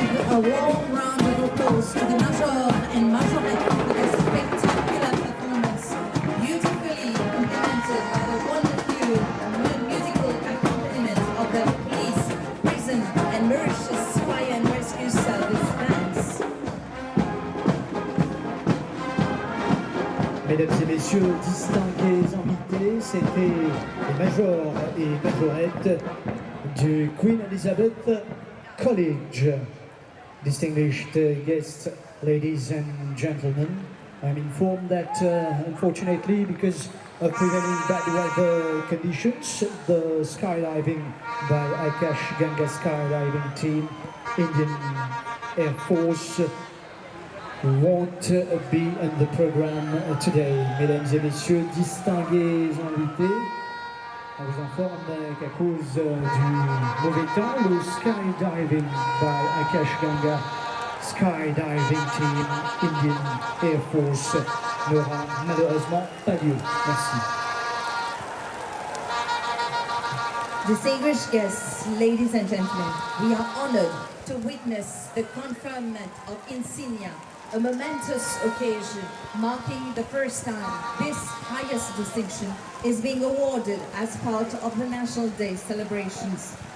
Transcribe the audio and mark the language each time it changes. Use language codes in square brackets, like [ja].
[en] A warm round of applause to the Major and Majorette for their spectacular performance, beautifully implemented by the wonderful musical accompaniment of the police, prison and Mauritius Fire and Rescue Service bands. [fr] Mesdames et messieurs, distingués invités, c'était les majors et majorettes du Queen Elizabeth College. [en] Distinguished guests, ladies and gentlemen, I'm informed that unfortunately, because of prevailing bad weather conditions, the skydiving by Akash Ganga skydiving team, Indian Air Force, won't be in the program today. [fr] Mesdames et messieurs, distingués invités, on vous informe qu'à cause du mauvais temps, le skydiving by Akash Ganga skydiving team, Indian Air Force, n'aura malheureusement pas lieu. Merci. [en] Distinguished guests, ladies and gentlemen, we are honored to witness the conferment of insignia, a momentous occasion marking the first time this highest distinction is being awarded as part of the National Day celebrations.